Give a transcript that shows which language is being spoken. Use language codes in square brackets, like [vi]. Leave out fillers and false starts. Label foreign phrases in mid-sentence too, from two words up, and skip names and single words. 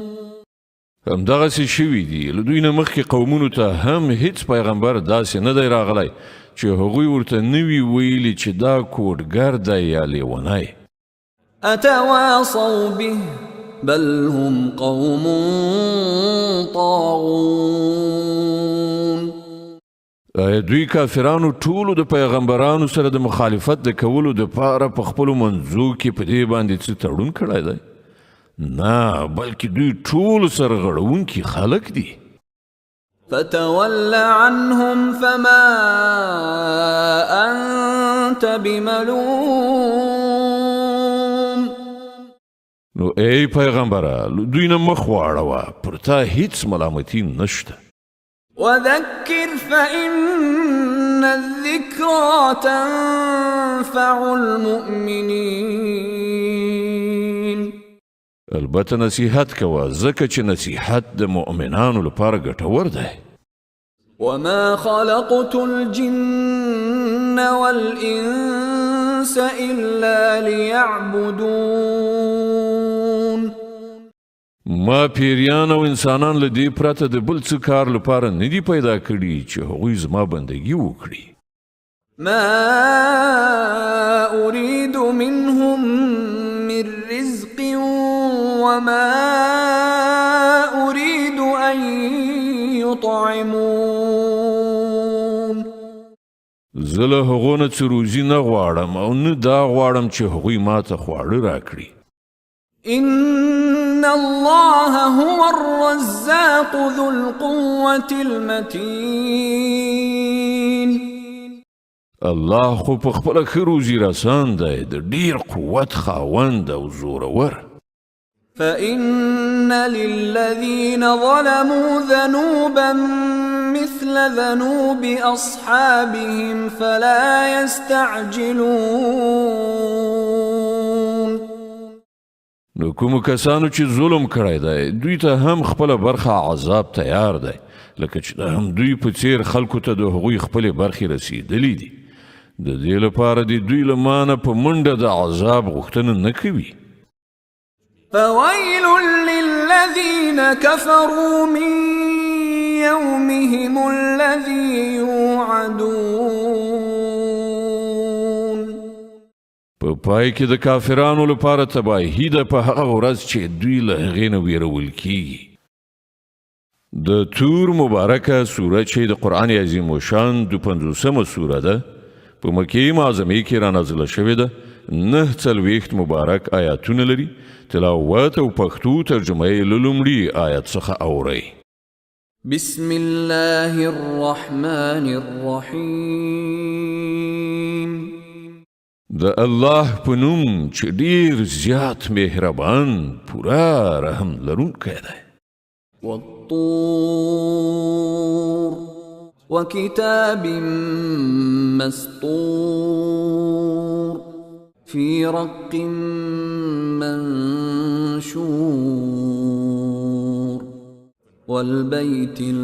[ps] همدغسې شوي دي له دوی نه مخکې قومونو ته هم هیڅ پیغمبر داسې نه دی راغلی چې هغوی ورته نه وي ویلي چې دا کوډګر دی یا لیونی. [ar] أتواصوا به بل هم قوم طاغون. [ps] دوی کافرانو ټولو د پیغمبرانو سره د مخالفت د کولو دپاره په خپلو منځو کې په دې باندې څه تړون کړی دی؟ نه، بلکې دوی ټولو سره غړونکي خلک دي. [ar] فتول عنهم فما أنت بملوم. [ps] نو ای پیغمبره له دوی نه مخ واړوه، پر تا هیڅ ملامتي نشته. [ar] وذكر فإن الذكرى تنفع المؤمنين. [ps] البته نصیحت کوه، ځکه چې نصیحت د مؤمنانو لپاره ګټور دی. [ar] وما خلقت الجن والإنس إلا ليعبدون. [ps] ما پیریان او انسانان له دې پرته د بل څه کار لپاره نه دي پیدا کړي چې هغوی زما بندګي وکړي. [ar] ما أريد منهم من رزق وما أريد أن يطعمون. [ps] زه له هغو نه څه روزي نه غواړم او نه دا غواړم چې هغوی ما ته خواړه راکړي. [ar] إن الله هو الرزاق ذو القوة المتين. [ps] الله خو په خپله ښه روزي رسان دی، د ډېر قوت خاوند او زورور. [ar] فإن للذين ظلموا ذنوبا مثل ذنوب أصحابهم فلا يستعجلون. [ps] نو کومو کسانو چې ظلم کړی دی دوی ته هم خپله برخه عذاب تیار دی، لکه چې د هم دوی په څیر خلکو ته د هغوی خپلې برخې رسیدلی دي. د دې لپاره د دوی له مانه په منډه د عذاب غوښتنه نه کوي. [ar] فويل للذين كفروا من يومهم الذي يوعدون. [ps] په پای کې د کافرانو لپاره تباهي ده په هغه ورځ چې دوی له هغې نه ویرول کیږي. د تور مبارکه سوره چې د قرآن عظیم الشان 50مه سوره ده، په مکې معظمې کې رانازله شوې ده، 49 مبارک آیاتونه لري. تلاوت او پښتو ترجمه یې له لومړي آیت څخه اورئ. [ar] بسم الله الرحمن الرحیم. [ps] د الله په نوم چې ډېر زیات مهربان پوره رحم لرونکی دی. [ar] والطور وكتاب مسطور في رق منشور والبيت